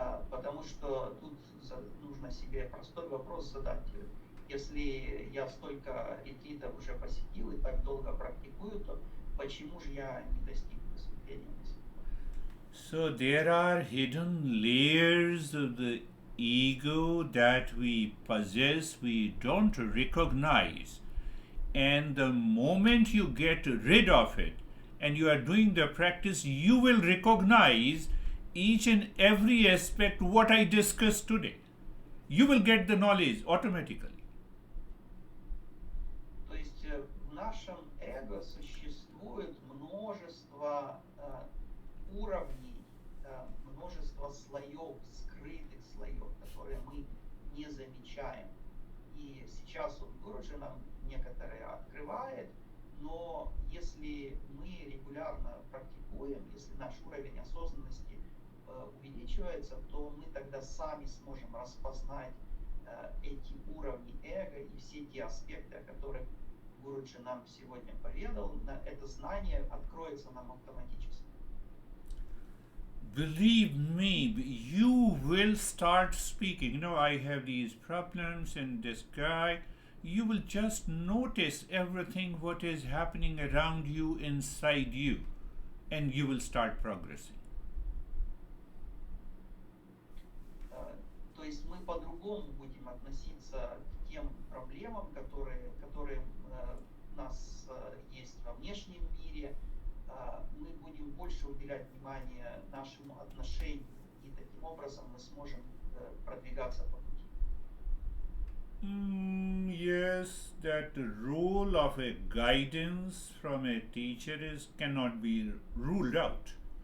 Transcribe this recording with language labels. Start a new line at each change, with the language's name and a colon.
Russian: Потому что тут нужно себе простой вопрос задать. Если я столько ретритов уже посетил и так долго практикую, то почему же я не достиг просветления до сих пор?
English: So there are hidden layers of the ego that we possess, we don't recognize. And the moment you get rid of it and you are doing the practice, you will recognize each and every aspect what I discussed today. You will get the knowledge automatically.
Russian: То есть в нашем эго существует множество уровней, множество слоев, скрытых слоев, которые мы не замечаем. И сейчас вот Гуруджи нам некоторые открывает, но если мы регулярно практикуем, если наш уровень осознанности увеличивается, то мы тогда сами сможем распознать эти уровни эго и все те аспекты, о которых Гуруджи нам сегодня поведал. Это знание откроется нам автоматически.
English: Believe me, you will start speaking. You know, I have these problems and this guy. You will just notice everything what is happening around you, inside you, and you will start progressing.
Russian: То есть мы по-другому будем относиться к тем проблемам, которые у нас есть во внешнем мире. Мы будем больше уделять внимание нашему отношению, и таким образом мы сможем продвигаться по пути.
English: Yes, that the role of a guidance from a teacher cannot be ruled out.